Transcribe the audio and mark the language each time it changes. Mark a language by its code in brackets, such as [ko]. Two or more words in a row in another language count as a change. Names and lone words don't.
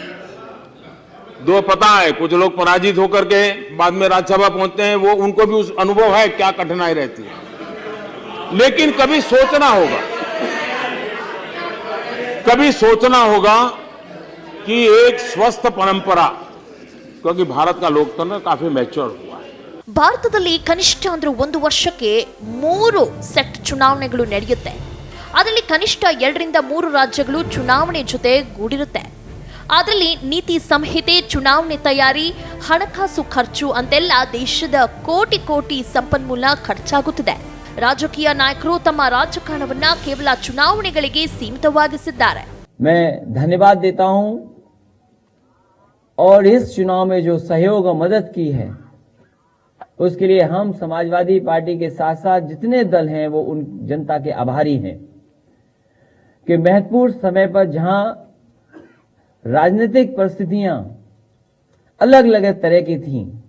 [hi] पता है, कुछ लोग पराजित होकर के बाद में राज्यसभा पहुंचते हैं, वो उनको भी उस अनुभव है क्या कठिनाई रहती है. लेकिन कभी सोचना होगा कि एक स्वस्थ परंपरा, क्योंकि भारत का लोकतंत्र काफी मैच्योर हुआ है. [kn] ಭಾರತದಲ್ಲಿ ಕನಿಷ್ಠ ಅಂದ್ರೆ 1 ವರ್ಷಕ್ಕೆ 3 ಸೆಟ್ ಚುನಾವಣೆಗಳು ನಡೆಯುತ್ತೆ. ಅದರಲ್ಲಿ ಕನಿಷ್ಠ 2 ರಿಂದ 3 ರಾಜ್ಯಗಳು ಚುನಾವಣೆ ಜೊತೆ ಗೂಡಿರುತ್ತೆ. ಅದರಲ್ಲಿ ನೀತಿ ಸಂಹಿತೆ, ಚುನಾವಣೆ ತಯಾರಿ, ಹಣಕಾಸು ಖರ್ಚು ಅಂತೆಲ್ಲ ದೇಶದ ಕೋಟಿ ಸಂಪನ್ಮೂಲ ಖರ್ಚಾಗುತ್ತಿದೆ. ರಾಜಕೀಯ ನಾಯಕರು ತಮ್ಮ ರಾಜಕಾರಣವನ್ನ ಕೇವಲ ಚುನಾವಣೆಗಳಿಗೆ ಸೀಮಿತವಾಗಿಸಿದ್ದಾರೆ. [hi] मैं धन्यवाद देता हूं और इस चुनाव में जो सहयोग और मदद की है उसके लिए हम समाजवादी पार्टी के साथ साथ जितने दल हैं वो उन जनता के आभारी हैं कि महत्वपूर्ण समय पर जहां राजनीतिक परिस्थितियां अलग अलग तरह की थीं